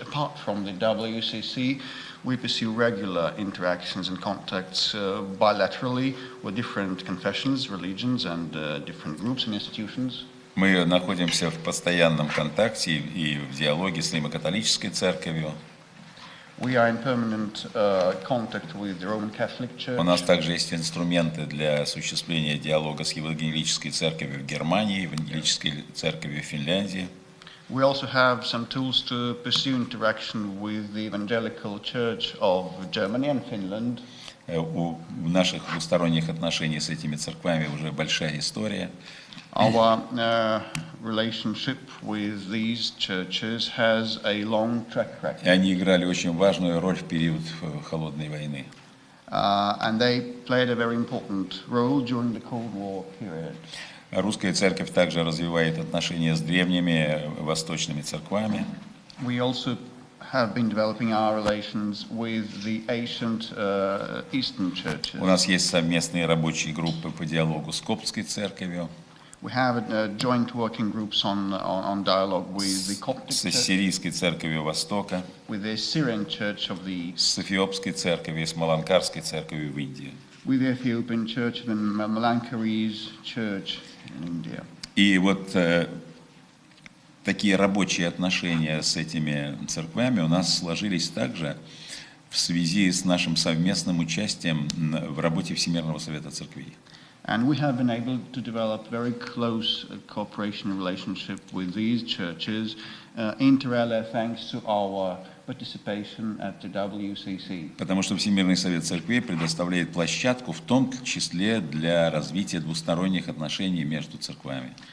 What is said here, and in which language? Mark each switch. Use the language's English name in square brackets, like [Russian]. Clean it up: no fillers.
[English] Apart from the WCC, we pursue regular interactions and contacts bilaterally with different confessions, religions, and different groups and institutions. [Russian] Мы находимся в постоянном контакте и в диалоге с Римо-католической церковью. [English] We are in permanent contact with the Roman Catholic Church. [Russian] У нас также есть инструменты для осуществления диалога с Евангелической церковью в Германии, Евангелической церковью в Финляндии. [English] We also have some tools to pursue interaction with the Evangelical Church of Germany and Finland. [Russian] У наших двусторонних отношений с этими церквами уже большая история. [English] Our relationship with these churches has a long track record. [Russian] И они играли очень важную роль в период холодной войны. [English] And they played a very important role during the Cold War period. [Russian] Русская церковь также развивает отношения с древними восточными церквами. [English] We also have been developing our relations with the ancient Eastern churches. [Russian] У нас есть совместные рабочие группы по диалогу с Коптской церковью, [English] We have joint working groups on dialogue with the Coptic [Russian] с [English] Church, [Russian] Сирийской церковью Востока, [English] with the Syrian Church of the East, [Russian] с Эфиопской церковью и с Маланкарской церковью в Индии. [English] with the Ethiopian Church and Malankari's Church in India. [Russian] И вот такие рабочие отношения с этими церквями у нас сложились также в связи с нашим совместным участием в работе Всемирного Совета Церквей. [English] And we have been able to develop very close cooperation and relationship with these churches, inter alia, thanks to our participation at the WCC. [Russian] Потому что Всемирный Совет Церквей предоставляет площадку, в том числе для развития двусторонних отношений между церквами.